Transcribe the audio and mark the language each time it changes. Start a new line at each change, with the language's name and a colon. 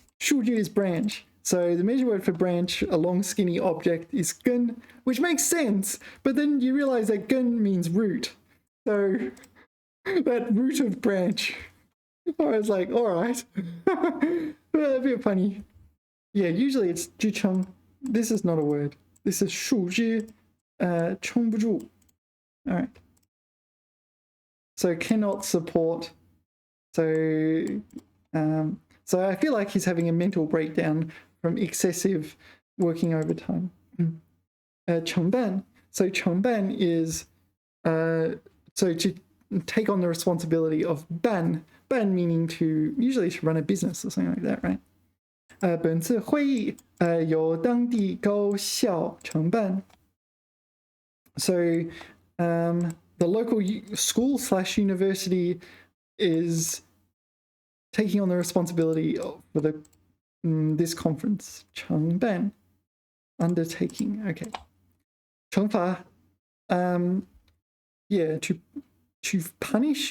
English: 树枝 is branch. So the measure word for branch, a long skinny object, is 根, which makes sense. But then you realize that 根 means root. So that root of branch. I was like, all right. A bit funny. Yeah, usually it's 支撑. This is not a word. This is 树枝, 撑不住. All right. So cannot support. So I feel like he's having a mental breakdown from excessive working overtime.
Chinese: 承办.
English: So 承办 is so to take on the responsibility of 办 meaning to usually to run a business or something like that, right?
Chinese: 本次会议由当地高校承办.
English: So the local school / university is taking on the responsibility for the this conference. 承办, undertaking. Okay. 惩罚, yeah, to punish.